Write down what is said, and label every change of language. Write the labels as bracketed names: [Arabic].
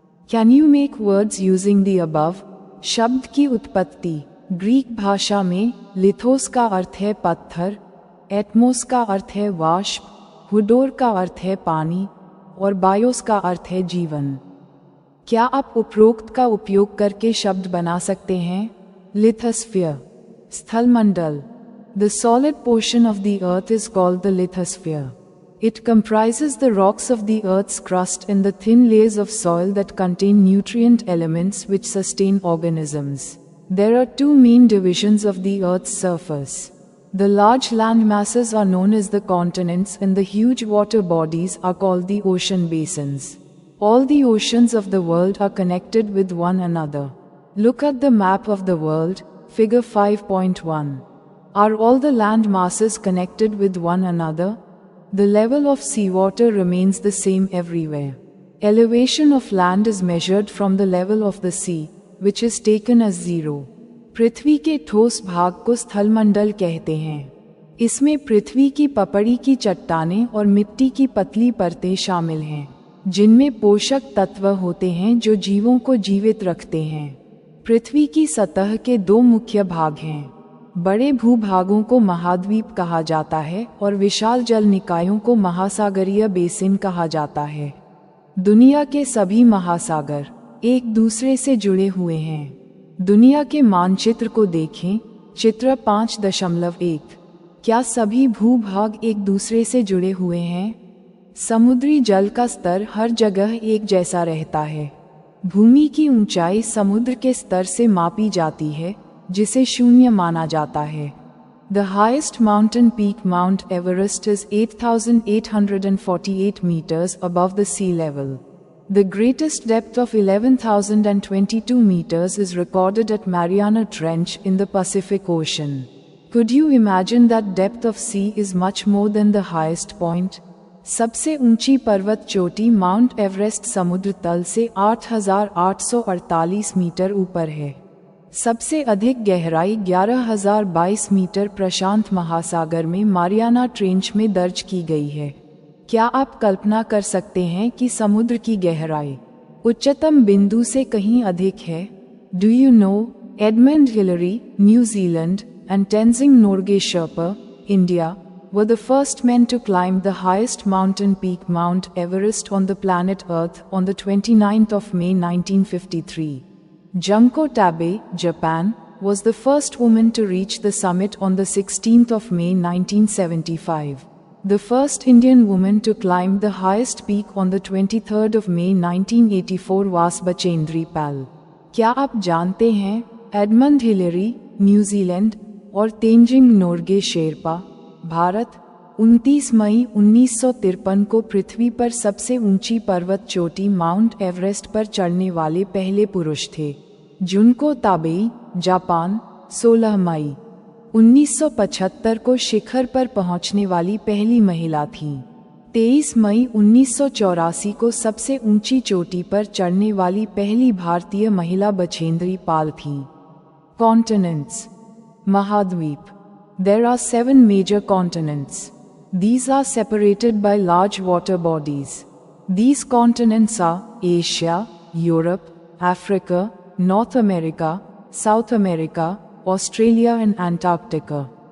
[English] Can you make words using the above? [Hindi] शब्द की उत्पत्ति ग्रीक भाषा में लिथोस का अर्थ है पत्थर, एटमोस का अर्थ है वाष्प, हुडोर का अर्थ है पानी और बायोस का अर्थ है जीवन। क्या आप उपरोक्त का उपयोग करके शब्द बना सकते हैं? Lithosphere, स्थलमंडल। [English] The solid portion of the earth is called the lithosphere. It comprises the rocks of the earth's crust and the thin layers of soil that contain nutrient elements which sustain organisms. There are two main divisions of the earth's surface. The large land masses are known as the continents and the huge water bodies are called the ocean basins. All the oceans of the world are connected with one another. Look at the map of the world, figure 5.1. Are all the land masses connected with one another? The level of seawater remains the same everywhere. Elevation of land is measured from the level of the sea, which is taken as 0. [Hindi] पृथ्वी के ठोस भाग को स्थलमंडल कहते हैं। इसमें पृथ्वी की पपड़ी की चट्टानें और मिट्टी की पतली परतें शामिल हैं, जिनमें पोषक तत्व होते हैं जो जीवों को जीवित रखते हैं। पृथ्वी की सतह के दो मुख्य भाग हैं। बड़े भूभागों को महाद्वीप कहा जाता है और विशाल जल निकायों को महासागरीय बेसिन कहा जाता है। दुनिया के सभी महासागर एक दूसरे से जुड़े हुए हैं। दुनिया के मानचित्र को देखें, चित्र 5.1। क्या सभी भूभाग एक दूसरे से जुड़े हुए हैं? समुद्री जल का स्तर हर जगह एक जैसा रहता है। भूमि की ऊंचाई समुद्र के स्तर से मापी जाती है, जिसे 0 माना जाता है। [English] The highest mountain peak Mount Everest is 8,848 meters above the sea level. The greatest depth of 11,022 meters is recorded at Mariana Trench in the Pacific Ocean. Could you imagine that depth of sea is much more than the highest point? [Hindi] सबसे ऊंची पर्वत चोटी mount Everest समुद्र तल से 8,848 metre ऊपर है। सबसे अधिक गहराई 11,022 मीटर प्रशांत महासागर में मारियाना ट्रेंच में दर्ज की गई है। क्या आप कल्पना कर सकते हैं कि समुद्र की गहराई उच्चतम बिंदु से कहीं अधिक है? [English] Do you know? Edmund Hillary, New Zealand, and Tenzing Norgay Sherpa, India, were the first men to climb the highest mountain peak Mount Everest on the planet Earth on the 29th of May 1953. Junko Tabe, Japan, was the first woman to reach the summit on the 16th of May 1975. The first Indian woman to climb the highest peak on the 23rd of May 1984 was Bachendri Pal. [Hindi] क्या आप जानते हैं, Edmund Hillary, New Zealand, और तेंजिंग नोर्गे शेरपा, भारत, 29 मई 1953 को पृथ्वी पर सबसे ऊंची पर्वत चोटी माउंट एवरेस्ट पर चढ़ने वाले पहले पुरुष थे। जुनको ताबेई, जापान, 16 मई 1975 को शिखर पर पहुंचने वाली पहली महिला थी। 23 मई 1984 को सबसे ऊंची चोटी पर चढ़ने वाली पहली भारतीय महिला बछेंद्री पाल थी। [English] Continents, Mahadweep. There are 7 major continents. These are separated by large water bodies. These continents are Asia, Europe, Africa, North America, South America, Australia and Antarctica.